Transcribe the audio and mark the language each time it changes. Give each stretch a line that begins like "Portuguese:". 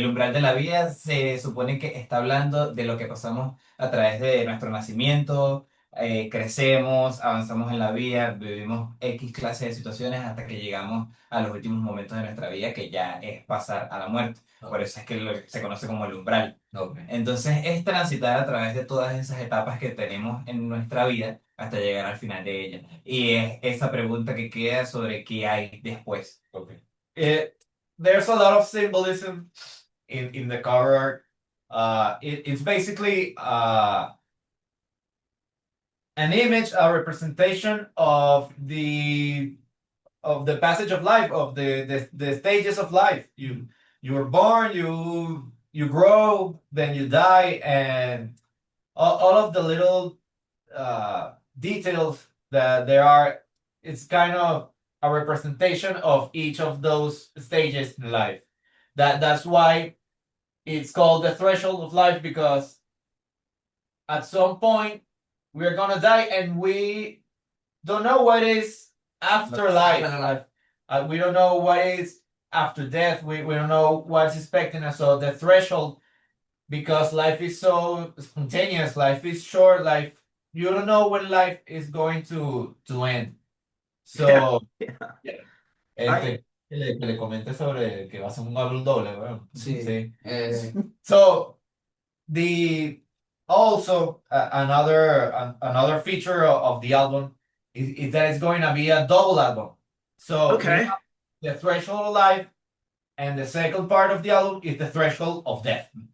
Spanish: El umbral de la vida se supone que está hablando de lo que pasamos a través de nuestro nacimiento, crecemos, avanzamos en la vida, vivimos X clase de situaciones hasta que llegamos a los últimos momentos de nuestra vida, que ya es pasar a la muerte. Por eso es que se conoce como el umbral.
English: Okay.
Spanish: Entonces es transitar a través de todas esas etapas que tenemos en nuestra vida hasta llegar al final de ella. Y es esa pregunta que queda sobre qué hay después.
English: Okay. There's a lot of symbolism in the cover art. It's basically an image, a representation of the passage of life, of the stages of life. You were born, you grow, then you die, and all of the little details that there are, it's kind of a representation of each of those stages in life. That's why it's called the threshold of life, because at some point we're gonna die and we don't know what is after life. We don't know what is after death. We don't know what's expecting us. So the threshold, because life is so spontaneous, life is short, life, you don't know when life is going to end. So, Yeah.
Spanish: que le comente sobre que va a ser un álbum doble, ¿verdad? Sí.
English: So the also another feature of the album is that it's going to be a double album. So we Okay. have the threshold of life, and the second part of the album is the threshold of death.